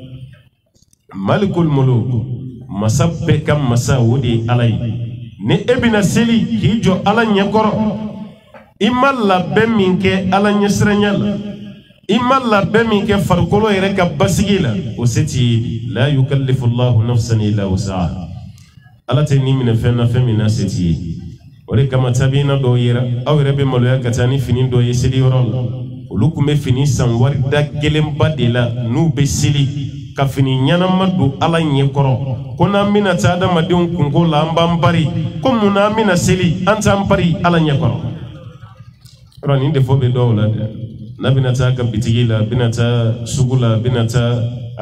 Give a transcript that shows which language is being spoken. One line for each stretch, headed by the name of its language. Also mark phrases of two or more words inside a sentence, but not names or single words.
Arabic: مالك الملوك
Bambara: masa bɛɛ ka masa o de ye Ala ye ni e bɛna seli k'i jɔ Ala ɲɛkɔrɔ I ma labɛn min kɛ Ala ɲɛsiranya la I ma labɛn min kɛ farikolo yɛrɛ ka basigi la o se t'i ye
Arabic: لا يكلف الله نفسا إلا وسعها
Bambara: Ala tɛ ni minɛ fɛn na fɛn min na se t'i ye o de kama tabiina dɔw yera aw yɛrɛ bɛ maloya ka taa ni fini dɔ ye seli yɔrɔ la olu tun bɛ fini san wari da gelenba de la n'u bɛ seli ka fini ɲɛnama don Ala ɲɛkɔrɔ ko n'an bɛna taa adamadenw kungo la an b'an pari ko mun na an bɛna seli an t'an pari Ala ɲɛkɔrɔ yɔrɔ nin defo bɛ dɔw la dɛ n'a bɛna taa a ka bitigi la a bɛna taa sugu la a bɛna taa a